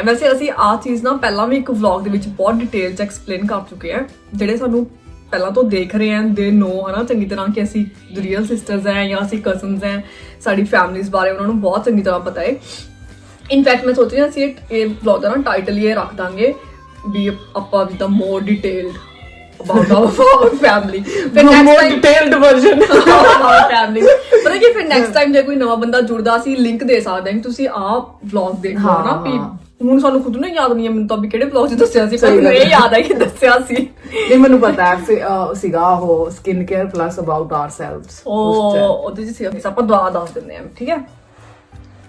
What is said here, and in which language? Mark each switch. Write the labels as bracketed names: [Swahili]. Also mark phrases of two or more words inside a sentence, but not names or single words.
[Punjabi] ਵੈਸੇ ਅਸੀਂ ਆਹ ਚੀਜ਼ ਨਾ ਪਹਿਲਾਂ ਵੀ ਇੱਕ ਵਲੌਗ ਦੇ ਵਿੱਚ ਬਹੁਤ ਡਿਟੇਲ ਚ ਐਕਸਪਲੇਨ ਕਰ ਚੁੱਕੇ ਆ। ਜਿਹੜੇ ਸਾਨੂੰ ਪਹਿਲਾਂ ਤੋਂ ਦੇਖ ਰਹੇ ਆ ਦੇ ਨੋ ਹਨਾ ਚੰਗੀ ਤਰ੍ਹਾਂ ਕਿ ਅਸੀਂ [English] real sisters [Punjabi] ਹੈ ਜਾਂ ਅਸੀਂ ਕਜ਼ਨਸ ਹੈ, ਸਾਡੀ ਫੈਮਿਲੀਜ਼ ਬਾਰੇ ਉਹਨਾਂ ਨੂੰ ਬਹੁਤ ਚੰਗੀ ਤਰ੍ਹਾਂ ਪਤਾ ਹੈ। ਇਨਫੈਕਟ ਮੈਂ ਸੋਚ ਰਹੀ ਹਾਂ ਅਸੀਂ ਇਹ ਵਲੌਗ ਦਾ ਨਾ ਟਾਈਟਲ ਇਹ ਰੱਖ ਦਾਂਗੇ ਵੀ ਆਪਾਂ ਜਿੱਦਾਂ [English] more detailed about our family, [Punjabi] ਫਿਰ [English] next time detailed version our family। [Punjabi] ਪਤਾ ਕੀ ਫਿਰ [English] next time [Punjabi] ਜੇ ਕੋਈ ਨਵਾਂ ਬੰਦਾ ਜੁੜਦਾ ਅਸੀਂ ਲਿੰਕ ਦੇ ਸਕਦੇ ਹਾਂ ਕਿ ਤੁਸੀਂ ਆਹ ਵਲੌਗ ਦੇਖੋ ਨਾ। ਵੀ ਹੁਣ ਸਾਨੂੰ ਖੁਦ ਨੂੰ ਯਾਦ ਨਹੀਂ ਹੈ ਮੈਨੂੰ ਤਾਂ ਵੀ ਕਿਹੜੇ ਵਲੌਗ 'ਚ ਦੱਸਿਆ ਸੀ, ਪਰ ਮੈਨੂੰ ਇਹ ਯਾਦ ਹੈ ਕਿ ਦੱਸਿਆ ਸੀ। ਨਹੀਂ ਮੈਨੂੰ ਪਤਾ ਹੈ ਸੀਗਾ ਉਹ [English] skin care plus about ourselves. [Punjabi] ਉਹਦੇ 'ਚ ਸੀ ਆਪਾਂ ਦੁਆ ਦੱਸ ਦਿੰਦੇ ਹਾਂ, ਠੀਕ ਹੈ।